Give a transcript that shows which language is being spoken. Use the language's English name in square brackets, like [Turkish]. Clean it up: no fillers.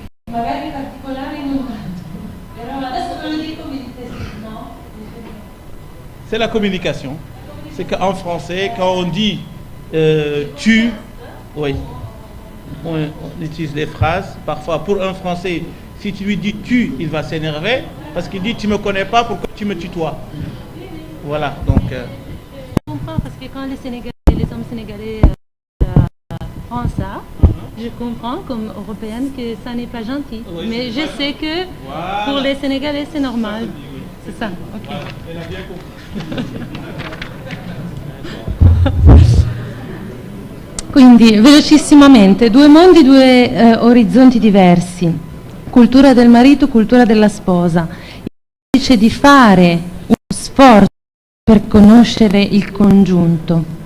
[Italian] Magari particolari non tanto, però adesso me lo dico mi dite no. [French] C'est la communication. C'est qu'en français, quand on dit tu, oui, on utilise des phrases. Parfois, pour un Français, si tu lui dis tu, il va s'énerver parce qu'il dit tu me connais pas, pourquoi tu me tutoies? Voilà, donc. Je comprends parce que quand les hommes sénégalais comprends ça. Je comprends comme européenne que ça n'est pas gentil. Oui, mais je sais que voilà, pour les Sénégalais, c'est normal. Oui. C'est ça, ok. Voilà, elle a bien compris. [Italian] Quindi, velocissimamente, due mondi, due orizzonti diversi. Cultura del marito, cultura della sposa. Invece di fare uno sforzo per conoscere il congiunto.